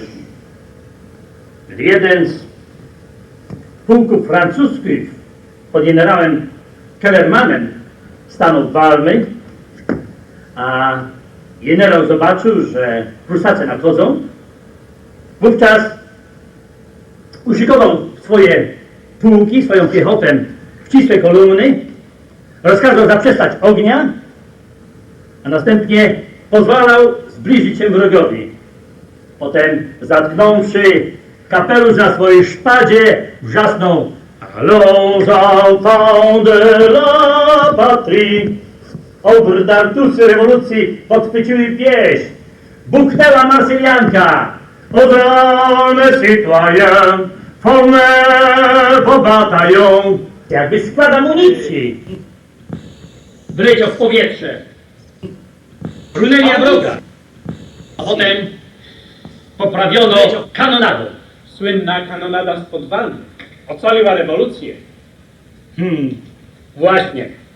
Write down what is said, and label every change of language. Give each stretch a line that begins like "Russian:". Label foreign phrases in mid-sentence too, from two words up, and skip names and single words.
Polish: Gdy jeden z pułków francuskich pod generałem Kellermanem stanął walny, a generał zobaczył, że Prusacy nadchodzą, wówczas uszykował swoje pułki, swoją piechotę w ścisłe kolumny, rozkazał zaprzestać ognia, a następnie pozwalał zbliżyć się wrogowi. Potem, zatknąwszy kapelusz na swojej szpadzie, wrzasnął:
French: Allons, enfants de la patrie!
Polish: Obdartusy rewolucji podchwyciły pieśń. Buchnęła marsyljanka.
French: Odrony citoyen, formez vos bataillons.
Polish: Jakby skład amunicji. Wyleciał w powietrze. Brunęli na wroga. A potem poprawiono kanonadą. Słynna kanonada z podwalny. Ocaliła rewolucję. Właśnie.